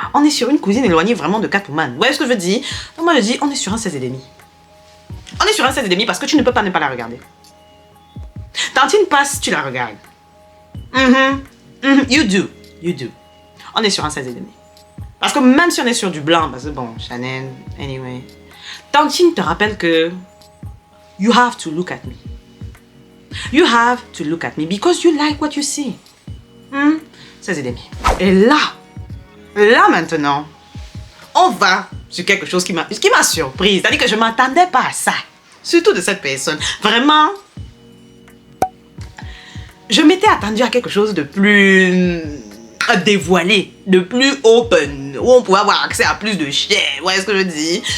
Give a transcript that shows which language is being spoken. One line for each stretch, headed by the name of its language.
French: On est sur une cousine éloignée vraiment de Catwoman. Vous voyez ce que je veux dire? Donc, moi, je dis, on est sur un 16,5. On est sur un 16,5 parce que tu ne peux pas ne pas la regarder. Tantine passe, tu la regardes.
English: You do.
French: On est sur un 16,5. Parce que même si on est sur du blanc, parce que bon, Chanel, anyway. Tantine te rappelle que
English: you have to look at me. You have to look at me because you like what you see.
French: 16,5. Et là maintenant, on va sur quelque chose qui m'a surprise. C'est-à-dire que je ne m'attendais pas à ça. Surtout de cette personne. Vraiment, je m'étais attendue à quelque chose de plus dévoilé, de plus open, où on pouvait avoir accès à plus de chair, vous voyez ce que je dis?